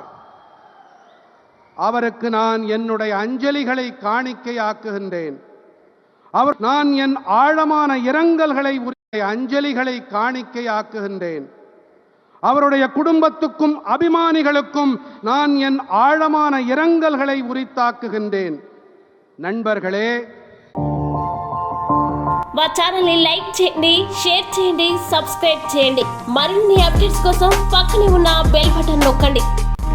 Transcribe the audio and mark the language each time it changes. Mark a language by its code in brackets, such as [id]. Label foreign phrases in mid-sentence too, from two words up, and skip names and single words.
[ta] அவருக்கு நான் என்னுடைய அஞ்சலிகளை காணிக்கையாக்குகின்றேன். நான் என் ஆழமான இரங்கல்களை அஞ்சலிகளை காணிக்கையாக்குகின்றேன். அவருடைய குடும்பத்துக்கும் அபிமானிகளுக்கும் நான் என் ஆழமான இரங்கல்களை உரித்தாக்குகின்றேன். నண்బర్గళే, [te] మా ఛానల్ని లైక్ చేయండి, షేర్ చేయండి, సబ్స్క్రైబ్ చేయండి. మరిన్ని అప్డేట్స్ కోసం పక్కనే ఉన్న [en] bell button [te] నొక్కండి.